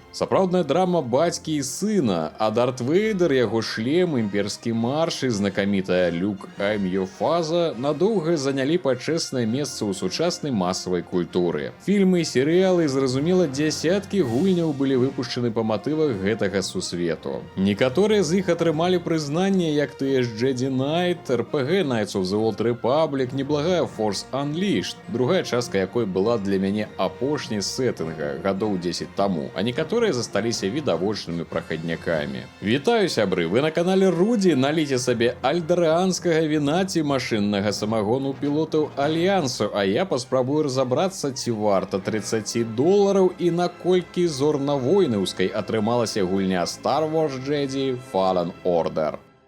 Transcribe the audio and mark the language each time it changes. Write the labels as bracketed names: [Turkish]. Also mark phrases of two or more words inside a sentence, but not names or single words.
[Belarusian] Сапраўдная драма бацькі і сына, а Дарт Вейдер, яго шлем, імперскі марш і знакамітая Люк [English] I'm Your Father [Belarusian] надоўга занялі пачэснае месца ў сучаснай масавай культуры. Фільмы і серыялы, зразумела, дзясяткі гульняў былі выпушчаны па матывах гэтага сусвету. Некаторыя з іх атрымалі прызнанне, як тыя ж Jedi Knight, RPG Knights of the Old Republic, неблагая Force Unleashed, другая частка якой была для мяне апошняй сеттынга гадоў 10 таму, а некаторыя засталіся відавочнымі прахаднякамі. Вітаю, сябры, вы на канале Руді, наліце сабе альдараанскага віна ці машыннага самагону пілотаў Альянсу, а я паспрабую разабрацца, ці варта $30 і наколькі зорна-войнаўскай атрымалася гульня Star Wars Jedi Fallen Order.